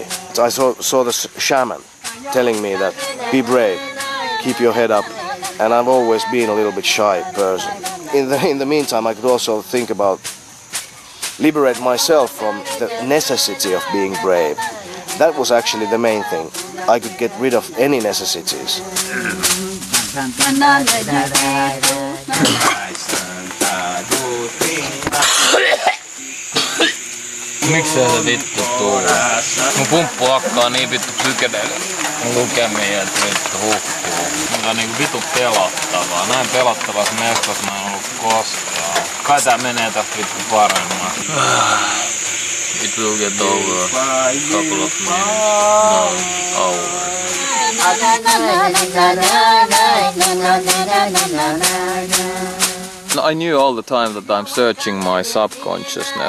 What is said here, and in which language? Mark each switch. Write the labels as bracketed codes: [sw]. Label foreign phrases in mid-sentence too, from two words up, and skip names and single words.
[en] I saw the shaman telling me that be brave, keep your head up, and I've always been a little bit shy person. In the meantime, I could also think about liberate myself from the necessity of being brave. That was actually the main thing. I could get rid of any necessities. [fi] Miksei se vittu tuu? Mun pumppu hakkaa niin vittu lukemia, että vittu hukkuu. Mikä on niinku vittu pelottavaa. Näin pelottavassa mestassa mä en ollut koskaan. Kai tää menee tästä vittu paremmin. [en] It will get over a couple of minutes, no, hours. I knew all the time that I'm searching my subconsciousness.